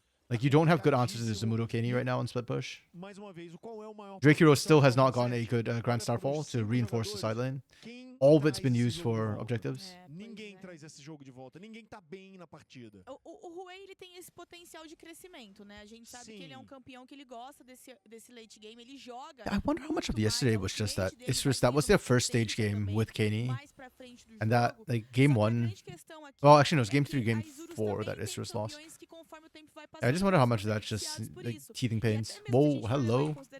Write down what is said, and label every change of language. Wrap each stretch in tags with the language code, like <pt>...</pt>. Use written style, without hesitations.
<en>Like, you don't have good answers to the Zamudo Kenny right now on split push. Drake Hero still has not gotten a good Grand Starfall to reinforce the side lane. All of it's been used for objectives.</en> <pt>Ninguém traz esse jogo de volta, ninguém tá bem na partida. O Ruei, ele tem esse potencial de crescimento, né? A gente sabe que ele é um campeão que ele gosta desse late game, ele joga.</pt> <en>I wonder how much of yesterday was just that. It's just that was their first stage game with Kenny. And that, like, game 1. Well, actually, no, it was game 3, game 4 that Isrus lost. I just wonder how much of that's just like teething pains. Whoa, hello.</en>